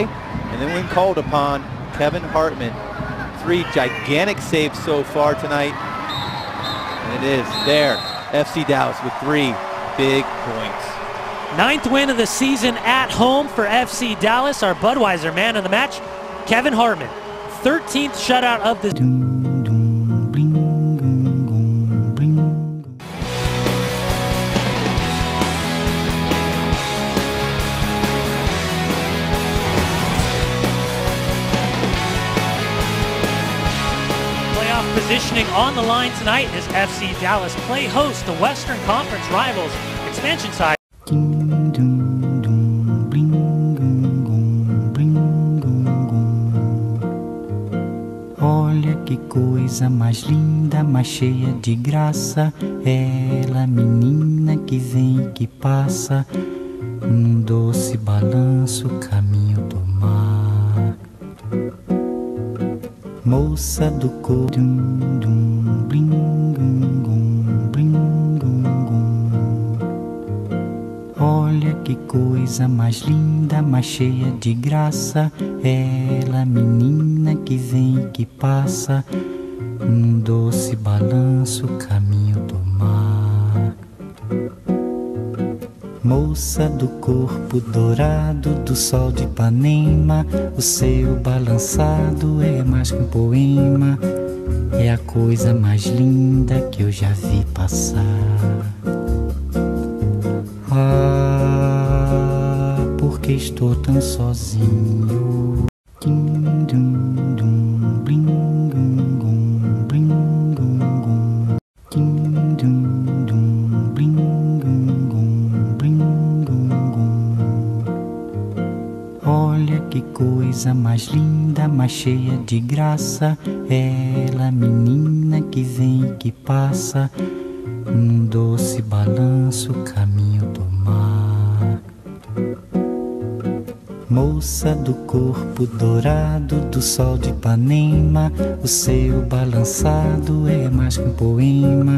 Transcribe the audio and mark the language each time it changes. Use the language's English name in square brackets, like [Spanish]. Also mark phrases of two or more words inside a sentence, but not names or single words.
[English] And then when called upon, Kevin Hartman, 3 gigantic saves so far tonight. And it is there, FC Dallas with 3 big points. 9th win of the season at home for FC Dallas. Our Budweiser man of the match, Kevin Hartman. 13th shutout of the Dum dum bling gong gong bling gong. playoff positioning on the line tonight as FC Dallas play host to Western Conference rivals expansion side. Ding dum dum bling gong gong bling gong gong. [Portuguese] Olha que coisa mais linda, mais cheia de graça. Ela, menina que vem e que passa, num doce balanço, caminho do mar. Moça do cor, dum dum bling gong gong bling gong gong. Olha que coisa mais linda, mais cheia de graça. Ela, menina que vem e que passa, num doce balanço, caminho do mar. Moça do corpo dourado do sol de Ipanema, o seu balançado é mais que um poema. É a coisa mais linda que eu já vi passar. Ah, porque estou tão sozinho. Ding dum dum bling gong gong bling gong gong. Ding dum dum bling gong gong bling gong gong. Olha que coisa mais linda, mais cheia de graça. Ela, menina que vem e que passa, num doce balanço, caminho do mar. Moça do corpo dourado do sol de Ipanema, o seu balançado é mais que um poema.